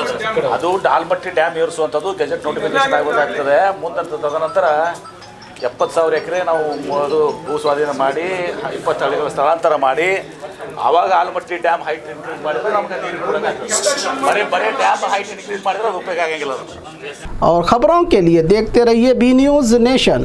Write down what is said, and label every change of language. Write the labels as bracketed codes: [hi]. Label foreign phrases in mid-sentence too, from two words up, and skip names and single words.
[kn] ಅದು ಆಲ್ಮಟ್ಟಿ ಡ್ಯಾಮ್ ಏರಿಸುವಂಥದ್ದು [en] gazette notification [kn] ಆಗೋದಾಗ್ತದೆ. ಮುಂದೆ ತದನಂತರ 70,000 ಎಕರೆ ನಾವು ಅದು ಭೂ ಸ್ವಾಧೀನ ಮಾಡಿ 20 ಹಳ್ಳಿಗಳ ಸ್ಥಳಾಂತರ ಮಾಡಿ ಆವಾಗ ಆಲ್ಮಟ್ಟಿ [en] dam height increase [kn] ಮಾಡಿದ್ರೆ ನಮ್ಗೆ ನೀರು ಕೂಡ ಬರೀ [en] dam height increase [kn] ಮಾಡಿದ್ರೆ ಅದು ಉಪಯೋಗ ಆಗಂಗಿಲ್ಲ. [hi] और ख़बरों के लिए देखते रहिए B News नेशन।